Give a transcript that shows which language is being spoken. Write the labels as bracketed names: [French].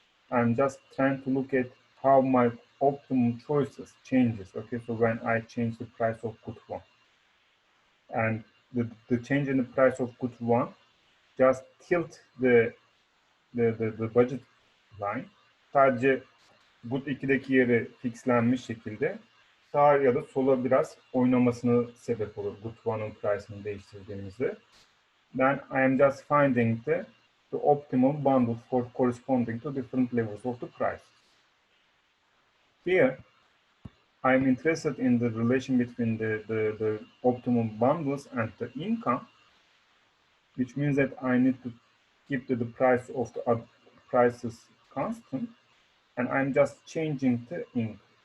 [English] I'm just trying to look at how my optimum choices changes. Okay, so when I change the price of good one, and the change in the price of good one just tilt the budget line. [Turkish] Sadece good 2'deki yeri fixlenmiş şekilde sağa ya da sola biraz oynamasını sebep olur good one'ın price'ını değiştirdiğimizde. [English] Then I am just finding the optimal bundle for corresponding to different levels of the price. Here, I'm interested in the relation between the optimum bundles and the income, which means that I need to keep the price of the prices constant, and I'm just changing the income.